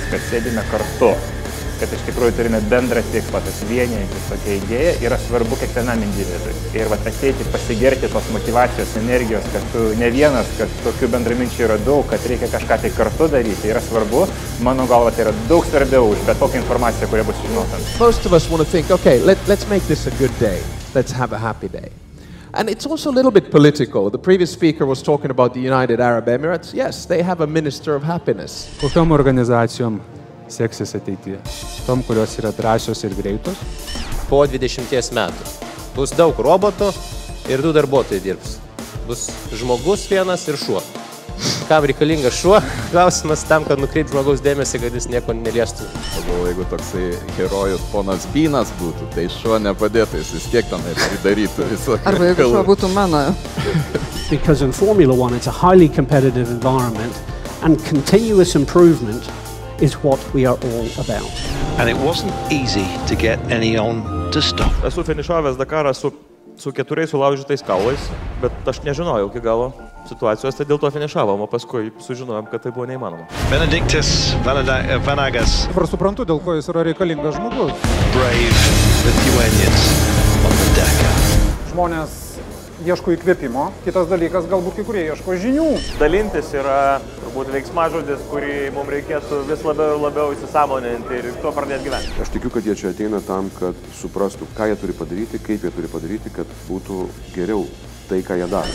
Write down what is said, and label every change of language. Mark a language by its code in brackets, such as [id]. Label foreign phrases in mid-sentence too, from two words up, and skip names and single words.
[lt] sėdime kartu, kad iš tikrųjų turime bendrą tikslą, tas vienijantis tokia idėja yra svarbu kiekvienam individui. Ir ateiti pasigerti tos motyvacijos, energijos, kad tu ne vienas, kad tokių bendraminčių yra daug, kad reikia kažką tai kartu daryti, yra svarbu. Mano galva, tai yra daug svarbiau už bet kokią informaciją, kuria bus žinota. [en] Most of us want to think, okay, let's make this a good day. Let's have a happy day. And it's also a little bit political. The previous speaker was talking about the United Arab Emirates. Yes, they have a minister of happiness. [lt] Kokiom organizacijom seksis ateityje? Tom, kurios yra drąsios ir greitos? Po 20 metų bus daug robotų ir 2 darbuotojai dirbs. Bus žmogus vienas ir šuo. Kam reikalingas šuo? Klausimas tam, kad nukreipt žmogaus dėmesį, kad jis nieko neliestų. Jeigu toksai herojus ponas Bynas būtų, tai šuo nepadėtų, jis vis tiek tam darytų visokį. Arba jeigu šuo būtų mano. [en] Because in Formula One it's a highly competitive environment and continuous improvement is what we are all about. And it wasn't easy to get anyone to stop. [lt] Esu finišavęs Dakarą su 4 sulaužytais kaulais, bet aš nežinojau iki galo situacijos, tai dėl to finišavom, o paskui sužinojom, kad tai buvo neįmanoma. Benediktas Vanagas. Ir suprantu, dėl ko jis yra reikalingas žmogus. [en] Brave Lithuanians on the Dakar. [lt] Žmonės ieško įkvėpimo, kitas dalykas galbūt kai kurie ieško žinių. Dalintis yra turbūt veiksmažodis, kurį mums reikėtų vis labiau ir labiau įsisąmoninti ir tuo pradėti gyventi. Aš tikiu, kad jie čia ateina tam, kad suprastų, ką jie turi padaryti, kaip jie turi padaryti, kad būtų geriau tai, ką jie daro.